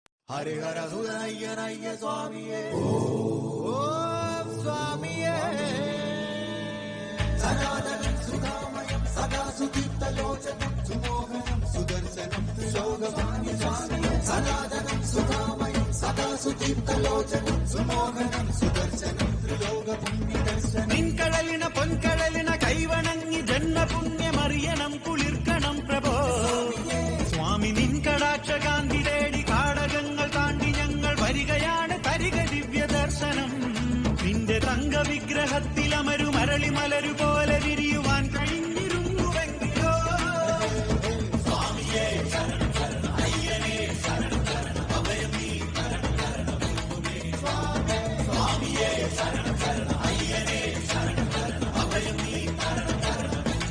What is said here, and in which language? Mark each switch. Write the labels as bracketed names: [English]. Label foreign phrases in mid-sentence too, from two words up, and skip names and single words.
[Sanskrit] हरिहर सुदनय्य स्वामिये ओम स्वामिये सनातनं सुधामयं सदा सुदीप्तलोचनं सुमोहनं सुदर्शनं त्रिलोकपाणि स्वामिये सनातनं सुधामयं सदा सुदीप्तलोचनं सुमोहनं सुदर्शनं त्रिलोकपुण्यदर्शनं [Malayalam] നിൻകഴലിണ പൊൻകഴലിണ കൈവണങ്ങി [Sanskrit] जन्म पुण्यमर्यनं कुलिर्कणं प्रभो स्वामी [Malayalam] निन्कडाक्षकान्ति തേടി കാടകങ്ങൾ താണ്ടി ഞങ്ങൾ വരികയാണ് തരിക ദിവ്യ ദർശനം നിന്റെ തങ്ക വിഗ്രഹത്തിൽ അമരു മരളി മലരു പോലെ വിരിയുവാൻ കഴിഞ്ഞിരുന്നുവെങ്കിലോ സ്വാമിയേ ശരണം ശരണം അയ്യനേ ശരണം ശരണം അഭയം നീ ശരണം ശരണം സ്വാമിയേ ശരണം ശരണം അയ്യനേ ശരണം ശരണം അഭയം നീ ശരണം ശരണം